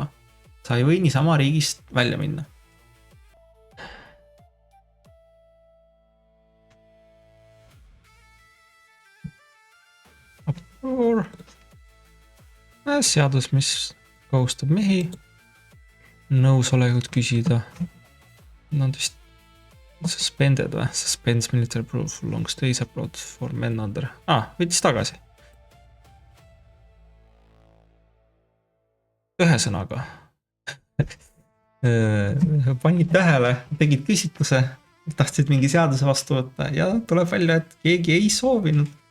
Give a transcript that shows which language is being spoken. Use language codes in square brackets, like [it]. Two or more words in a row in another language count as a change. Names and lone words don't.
[et] Sa ei või niisama riigist välja minna. Seadus, mis kohustab mehi nõusolekut küsida. Nad vist suspended või? [en] Suspends military proof for long stays abroad for men under. [et] Võttis tagasi. Ühesõnaga. Panid tähele, tegid küsitluse, tahtsid mingi seaduse vastu võtta ja tuleb välja, et keegi ei soovinud.